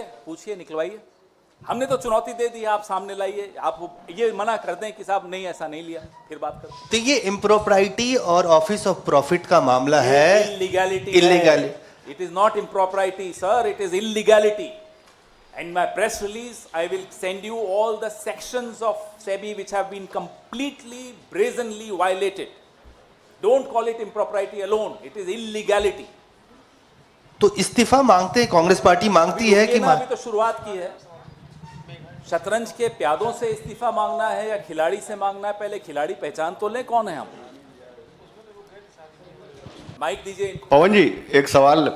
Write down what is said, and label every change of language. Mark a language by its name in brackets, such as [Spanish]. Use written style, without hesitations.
[Hindi] पूछिए निकलवाइए। हमने तो चुनौती दे दी, आप सामने लाइए, आप ये मना कर दें कि साहब नहीं ऐसा नहीं लिया, फिर बात करते हैं। तो ये इम्प्रोप्राइटी और ऑफिस ऑफ प्रॉफिट का मामला है, [English] Illegality, it is not impropriety sir, it is illegality. In my press release, I will send you all the sections of SEBI which have been completely, brazenly violated. Don't call it impropriety alone, it is illegality. [Hindi] तो इस्तीफा मांगते हैं, Congress party मांगती है कि अभी तो शुरुआत की है. शतरंज के प्यादों से इस्तीफा मांगना है या खिलाड़ी से मांगना है? पहले खिलाड़ी पहचान तो ले कौन है हम. माइक दीजिए इनको. पवन जी, एक सवाल.